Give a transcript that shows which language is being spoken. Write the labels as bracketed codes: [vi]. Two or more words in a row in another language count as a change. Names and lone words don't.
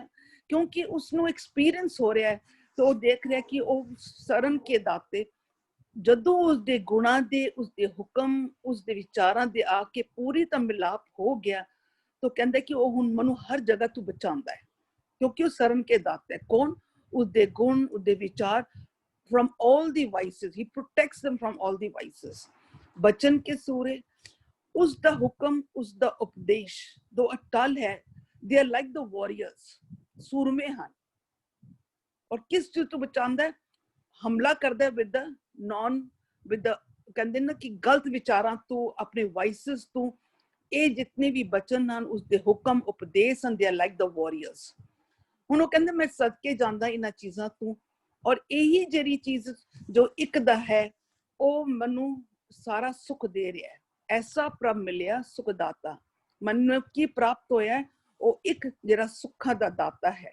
[pa] ਕਿਉਂਕਿ ਉਸਨੂੰ ਐਕਸਪੀਰੀਅੰਸ ਹੋ ਰਿਹਾ ਹੈ, ਤਾਂ ਉਹ ਦੇਖ ਰਿਹਾ ਕਿ ਉਹ ਸਰਨ ਕੇ ਦਾਤੇ ਜਦੋਂ ਉਸਦੇ ਗੁਣਾਂ ਦੇ, ਉਸਦੇ ਹੁਕਮ, ਉਸਦੇ ਵਿਚਾਰਾਂ ਦੇ ਆ ਕੇ ਪੂਰੀ ਤਾਂ ਮਿਲਾਪ ਹੋ ਗਿਆ, ਤਾਂ ਕਹਿੰਦਾ ਕਿ ਉਹ ਹੁਣ ਮੈਨੂੰ ਹਰ ਜਗ੍ਹਾ ਤੋਂ ਬਚਾਉਂਦਾ ਹੈ, ਕਿਉਂਕਿ ਉਹ ਸਰਨ ਕੇ ਦਾਤਾ ਹੈ। ਕੌਣ? ਉਸਦੇ ਗੁਣ, ਉਸਦੇ ਵਿਚਾਰ, [en] from all the vices, he protects them from all the vices। [pa] ਬਚਨ ਕੇ ਸੂਰੇ, ਉਸਦਾ ਹੁਕਮ, ਉਸਦਾ ਉਪਦੇਸ਼ ਦੋ ਅਟਲ ਹੈ। [en] they are like the warriors, [pa] ਸੂਰਮੇ ਹਨ। ਔਰ ਕਿਸ ਚੀਜ਼ ਤੋਂ ਬਚਾਉਂਦਾ ਹੈ? ਹਮਲਾ ਕਰਦਾ ਹੈ with the ਕਹਿੰਦੇ ਨਾ ਕਿ ਗਲਤ ਵਿਚਾਰਾਂ ਤੋਂ, ਆਪਣੇ ਵਾਈਸਸ ਤੋਂ। ਇਹ ਜਿਤਨੇ ਵੀ ਬਚਨ ਹਨ, ਉਸਦੇ ਹੁਕਮ ਉਪਦੇਸ਼ ਹਨ, [en] they are like the warriors। [pa] ਹੁਣ ਉਹ ਕਹਿੰਦੇ ਮੈਂ ਸਦਕੇ ਜਾਂਦਾ ਇਹਨਾਂ ਚੀਜ਼ਾਂ ਤੋਂ, ਔਰ ਇਹੀ ਜਿਹੜੀ ਚੀਜ਼ ਜੋ ਇੱਕ ਦਾ ਹੈ, ਉਹ ਮੈਨੂੰ ਸਾਰਾ ਸੁੱਖ ਦੇ ਰਿਹਾ ਹੈ। ਐਸਾ ਪ੍ਰਭ ਮਿਲਿਆ ਸੁਖਦਾਤਾ। ਮੈਨੂੰ ਕੀ ਪ੍ਰਾਪਤ ਹੋਇਆ? ਉਹ ਇੱਕ ਜਿਹੜਾ ਸੁੱਖਾਂ ਦਾ ਦਾਤਾ ਹੈ।